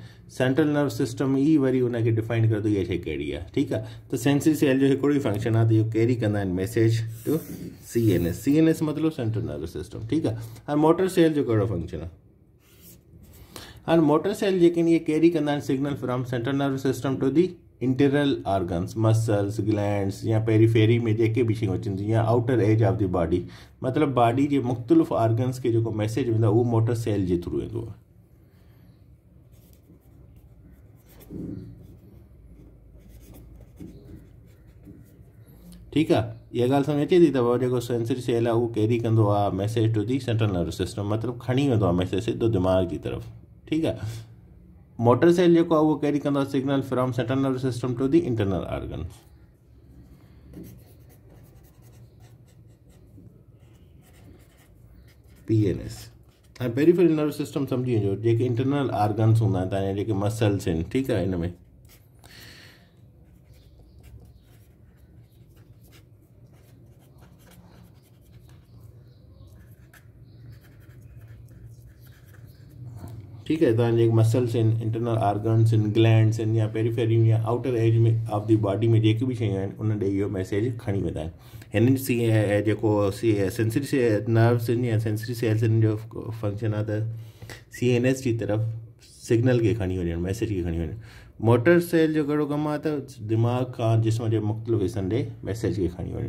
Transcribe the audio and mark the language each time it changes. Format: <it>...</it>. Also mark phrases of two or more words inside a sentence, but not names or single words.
<en>central nerve system</en> <sd>ई वरी उनखे डिफाइन करे थो इहा शइ कहिड़ी आहे, ठीकु आहे। त</sd> <en>sensory cell</en> <sd>जो हिकिड़ो ई फंक्शन आहे त इहो कैरी कंदा आहिनि</sd> <en>message to CNS.</en> <sd>CNS मतिलबु</sd> <en>central nerve system,</en> <sd>ठीकु आहे। हाणे</sd> <en>motor cell</en> <sd>जो कहिड़ो फंक्शन आहे, हाणे</sd> <en>motor cell</en> <sd>जेके आहिनि इहे कैरी कंदा आहिनि</sd> <en>signal from central nerve system to the internal organs, muscles, glands</en> <sd>या पेरीफेरी में जेके बि शयूं अचनि थियूं या</sd> <en>outer edge of the body,</en> <sd>मतिलबु बॉडी जे मुख़्तलिफ़ ऑर्गन्स खे जेको मैसेज वेंदो आहे उहो</sd> <en>motor cell</en> <sd>जे थ्रू वेंदो आहे, ठीकु आहे। इहा ॻाल्हि सम्झ अचे थी, त जेको</sd> <en>sensory cell</en> <sd>आहे उहो कैरी कंदो आहे</sd> <en>message to the central nerve system,</en> <sd>मतिलबु खणी वेंदो आहे मैसेज सिधो दिमाग़ जी तरफ़, ठीकु आहे।</sd> <en>motor cell</en> <sd>जेको आहे उहो कैरी कंदो आहे</sd> <en>signal from central nerve system to the internal organs.</en> <sd>PNS। हाणे</sd> <en>peripheral nerve system</en> <sd>सम्झी वञो, जेके</sd> <en>internal organs</en> <sd>हूंदा आहिनि तव्हांजा जेके मसल्स आहिनि, ठीकु आहे, हिन में</sd> <hi>ठीक है।</hi> <sd>तव्हांजे मसल्स आहिनि,</sd> <en>internal organs</en> <sd>आहिनि, ग्लैंड्स आहिनि या पेरीफेरी या</sd> <en>outer edge</en> <sd>में</sd> <en>of the body</en> <sd>में जेके बि शयूं आहिनि उन ॾे इहो मैसेज खणी वेंदा आहिनि। हिननि जेको</sd> <en>sensory nerves</en> <sd>आहिनि या</sd> <en>sensory cells</en> <sd>आहिनि जो फंक्शन आहे त CNS जी तरफ़ सिग्नल खे खणी वञणु, मैसेज खे खणी वञणु। मोटर सेल जो कहिड़ो कमु आहे त दिमाग़ खां जिस्म जे मुख़्तलिफ़ हिसनि ॾे मैसेज खे खणी वञणु।</sd>